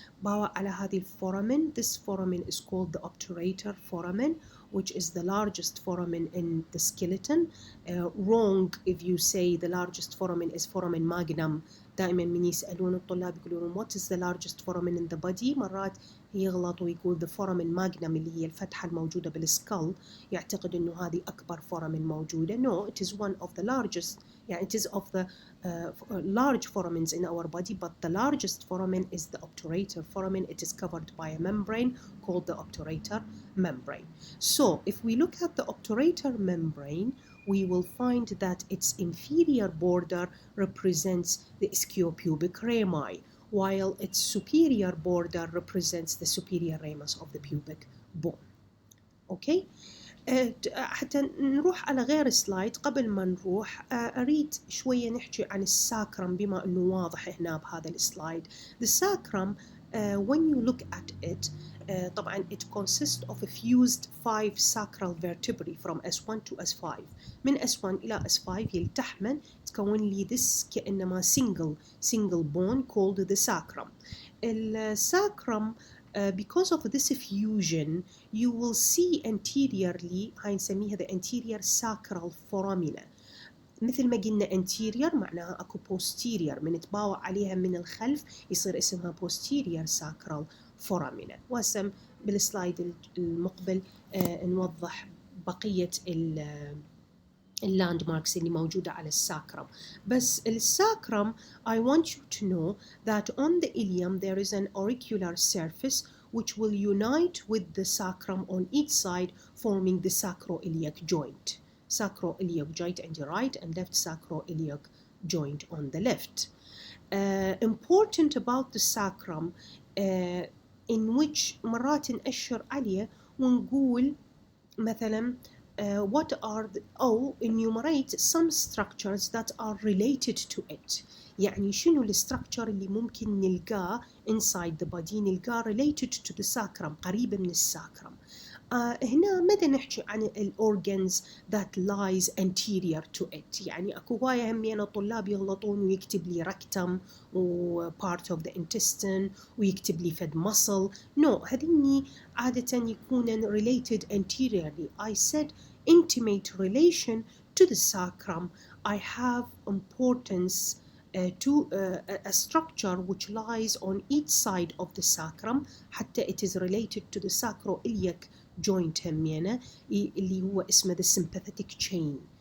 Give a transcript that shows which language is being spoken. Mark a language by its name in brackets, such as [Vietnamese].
[Arabic] باوا على هذه الفورامين. [English] This foramen is called the obturator foramen which is the largest foramen in the skeleton. Wrong if you say the largest foramen is foramen magnum. [Arabic] دائما من يسألون الطلاب يقولون [English] what is the largest foramen in the body. [Arabic] مرات يغلط ويقول the foramen magnum اللي هي الفتحة الموجودة بالسكال يعتقد إنه هذه أكبر foramen موجودة. [English] No, it is one of the largest. يعني it is of the large foramens in our body, but the largest foramen is the obturator foramen. It is covered by a membrane called the obturator membrane. So if we look at the obturator membrane, we will find that its inferior border represents the ischiopubic rami, while its superior border represents the superior ramus of the pubic bone. Okay. [Arabic] حتى نروح على غير سلايد. قبل ما نروح أريد شوية نحكي عن الساكرم بما أنه واضح هنا بهذا السلايد. [English] The sacrum, when you look at it, طبعا it consists of a fused 5 sacral vertebrae from S1 to S5. [Arabic] من S1 إلى S5 يلتحمن تكون لي this كأنما [English] single bone called the sacrum. الساكرم because of this fusion you will see anteriorly [Arabic] هاي نسميها [English] the anterior sacral foramina. [Arabic] مثل ما قلنا anterior معناها اكو posterior من تباوع عليها من الخلف يصير اسمها posterior sacral foramina. وهسه بالسلايد المقبل نوضح بقية اللاند ماركس اللي موجودة على الساكرم. [English] بس الساكرم I want you to know that on the ilium there is an auricular surface which will unite with the sacrum on each side forming the sacroiliac joint. Sacroiliac joint on the right and left sacroiliac joint on the left. Important about the sacrum in which [Arabic] مرات نأشر عليه ونقول مثلا [English] what are enumerate some structures that are related to it. [Arabic] يعني شنو الستراكشر اللي ممكن نلقاه [English] inside the body [Arabic] نلقاه [English] related to the sacrum [Arabic] قريبة من الساكرم. هنا ماذا نحكي عن [English] organs that lies anterior to it. [Arabic] يعني اكو هواية همينة طلاب يغلطون ويكتب لي rectum و [English] part of the intestine [Arabic] ويكتب لي فد muscle. No, هذني عادة يكونن [English] related anteriorly. I said intimate relation to the sacrum. I have importance to a structure which lies on each side of the sacrum حتى it is related to the sacroiliac joint [Arabic] همينة اللي هو اسمه [English] the sympathetic chain.